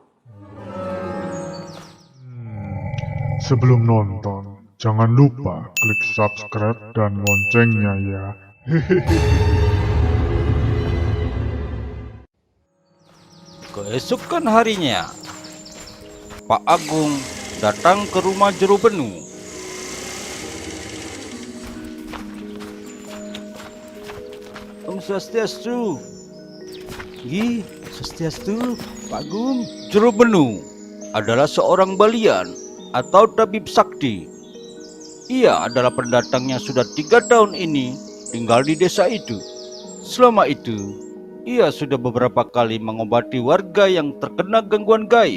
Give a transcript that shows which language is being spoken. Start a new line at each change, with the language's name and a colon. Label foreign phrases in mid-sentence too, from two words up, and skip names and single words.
Indonesian: Sebelum nonton, jangan lupa klik subscribe dan loncengnya ya. Keesokan harinya, Pak Agung datang ke rumah jero bening.
Sanskrit: Om Swastiastu.
Indonesian: Gi, Swastiastu, Pak Agung. Jero bening adalah seorang balian atau tabib sakti. Ia adalah pendatang yang sudah 3 tahun ini tinggal di desa itu. Selama itu, ia sudah beberapa kali mengobati warga yang terkena gangguan gaib.